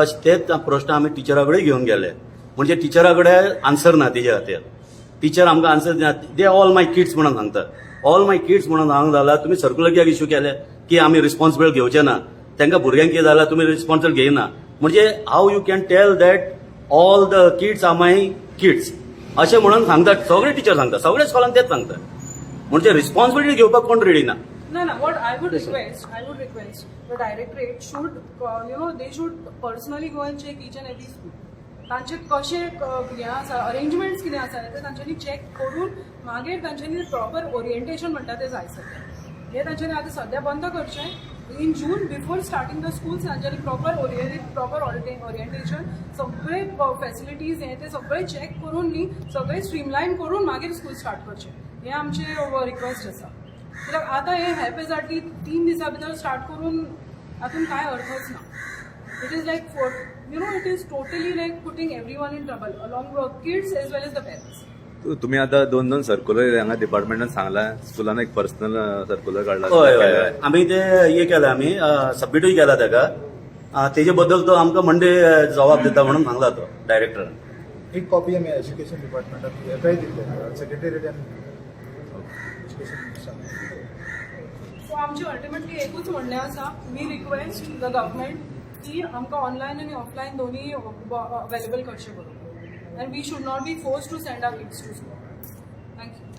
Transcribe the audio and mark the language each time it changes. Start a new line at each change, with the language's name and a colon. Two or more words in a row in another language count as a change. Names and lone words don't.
Konkani: तेच प्रश्न आमी टिचरा कडेन घेवन गेले. म्हणजे टिचरा कडेन आन्सर ना तेजे खातीर. टीचर आमकां आन्सर दिना.
English: they all my kids
Konkani: म्हणून सांगता.
English: all my kids
Konkani: म्हणून सांगूंक जाल्यार तुमी सर्क्युलर कित्याक इश्यू केले की आमी रिस्पॉन्सिबल घेवचे ना, तांकां भुरग्यांक कितें जाल्यार तुमी रिस्पॉन्सिबल घेयना. म्हणजे
English: How you can tell that all the kids are my kids
Konkani: अशें म्हणून सांगतात. सगळे टीचर सांगता, सगळे स्कॉलान तेच सांगता. म्हणजे रिस्पॉन्सिबिलिटी घेवपाक कोण रेडी ना.
English: No, what I would request, the directorate should, they should personally go and check each and every school.
Konkani: तांचे कशे हें आसा अरेंजमेंट्स कितें आसा ते तांच्यांनी चॅक करून मागीर तांच्यांनी
English: proper orientation
Konkani: म्हणटा तें जाय सगळें हें तांच्यांनी आतां सद्या बंद करचें
English: in June before starting the schools
Konkani: तांच्यांनी
English: proper orientation
Konkani: सगळे फॅसिलिटीज हें ते सगळे चॅक करून न्ही सगळे स्ट्रीमलायन करून मागीर
English: school start
Konkani: करचें हें आमचें रिक्वेस्ट आसा कित्याक आतां हे हॅपेजाटी 3 दिसां भितर स्टार्ट करून हातून कांय अर्थच ना
English: it is like it is totally like putting everyone in trouble along with kids as well as the parents.
Konkani: तुम्ही आता 2 सर्क्युलर हांगा डिपार्टमेंटान सांगला स्कुलान एक पर्सनल सर्क्युलर काढला हय आमी ते हे केला आमी सबमिटूय केला ताका तेजे बद्दल तो आमकां मंडे जबाब दिता म्हणून सांगला तो डायरेक्टरान एक कॉपी आमी
English: Education Departmentak
Konkani: हेकाय दिले
English: Secretariat Education
Konkani: सो आमचे अल्टिमेटली एकूच म्हणणें आसा
English: We request the government
Konkani: की आमकां ऑनलायन आनी ऑफलायन दोन्ही अवेलेबल करचें करून
English: and we should not be forced to send our kids to school. Thank